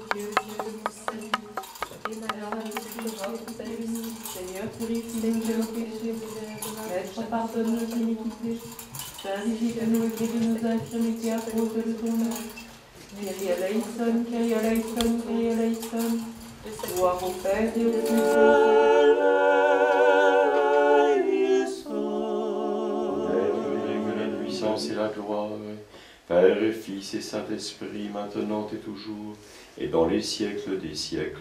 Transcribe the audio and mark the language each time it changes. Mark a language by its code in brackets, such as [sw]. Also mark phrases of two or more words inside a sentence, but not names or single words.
[fr] Dieu de mon salut, et malheur à tous les ta bénie. Seigneur, purifie-nous de nos péchés, Maître, pardonne nos iniquités, purifie-nous de nos infirmités à cause de ton nom. [el] Kyrie eleison, Kyrie eleison, Kyrie eleison. [fr] Gloire au Père et au Fils et la puissance et la gloire, Père et Fils et Saint-Esprit, maintenant et toujours, et dans les siècles des siècles.